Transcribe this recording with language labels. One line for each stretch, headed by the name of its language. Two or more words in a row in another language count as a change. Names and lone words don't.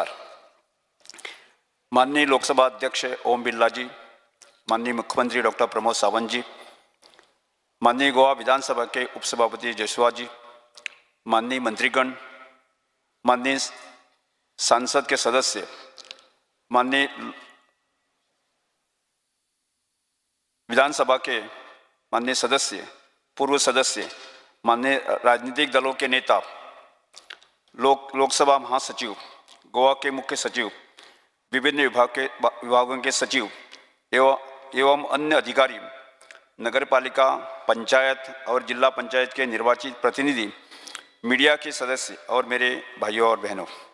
Hindi: माननीय लोकसभा अध्यक्ष ओम बिर्ला जी, माननीय मुख्यमंत्री डॉक्टर प्रमोद सावंत जी, माननीय गोवा विधानसभा के उपसभापति जसवा जी, माननीय मंत्रीगण, माननीय सांसद के सदस्य, माननीय विधानसभा के माननीय सदस्य, पूर्व सदस्य, माननीय राजनीतिक दलों के नेता, लोकसभा महासचिव, गोवा के मुख्य सचिव, विभिन्न विभागों के सचिव एवं अन्य अधिकारी, नगरपालिका, पंचायत और जिला पंचायत के निर्वाचित प्रतिनिधि, मीडिया के सदस्य और मेरे भाइयों और बहनों,